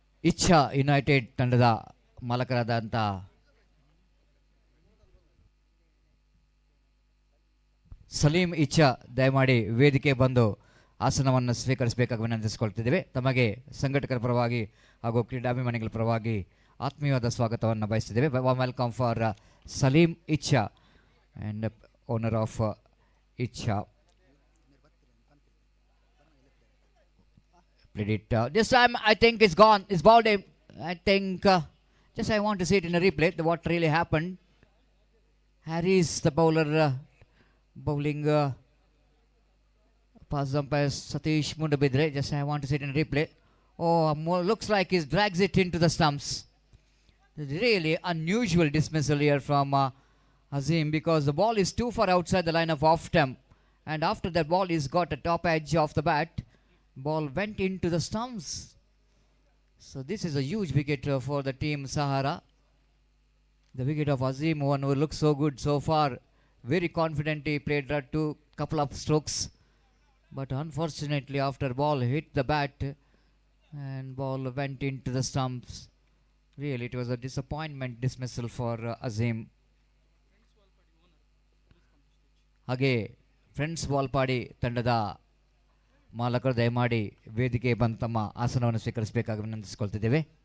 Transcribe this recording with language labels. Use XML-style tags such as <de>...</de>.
<kn>ಇಚ್ಛಾ ಯುನೈಟೆಡ್ ತಂಡದ ಮಾಲಕರಾದಂಥ ಸಲೀಂ ಇಚ್ಛಾ ದಯಮಾಡಿ ವೇದಿಕೆ ಬಂದು ಆಸನವನ್ನು ಸ್ವೀಕರಿಸಬೇಕಾಗಿ ವಿನಂತಿಸಿಕೊಳ್ತಿದ್ದೇವೆ. ತಮಗೆ ಸಂಘಟಕರ ಪರವಾಗಿ ಹಾಗೂ ಕ್ರೀಡಾಭಿಮಾನಿಗಳ ಪರವಾಗಿ ಆತ್ಮೀಯವಾದ ಸ್ವಾಗತವನ್ನು ಬಯಸ್ತಿದ್ದೇವೆ.</kn> <en>Welcome for Salim Ichha and owner of Ichha. Played it. This time I think it's gone. It's balled him. I think just I want to see it in a replay. What really happened. Harris, the bowler, bowling past umpire Satish Mundabidre. Just I want to see it in a replay. Oh, looks like he drags it into the stumps. Really unusual dismissal here from Azim, because the ball is too far outside the line of off stump, and after that ball is got a top edge of the bat. Ball went into the stumps. So this is a huge wicket for the team Sahara. The wicket of Azim, one who looks so good so far. Very confident, he played two couple of strokes. But unfortunately after ball hit the bat and ball went into the stumps. Really it was a disappointment dismissal for Azim.</en> <kn>ಹಾಗೆ friends Valpadi ತಂಡದ ಮಾಲಕರು ದಯಮಾಡಿ ವೇದಿಕೆ ಬಂದು ತಮ್ಮ ಆಸನವನ್ನು ಸ್ವೀಕರಿಸಬೇಕಾಗಿ ವಿನಂತಿಸಿಕೊಳ್ತಿದ್ದೇವೆ.</kn>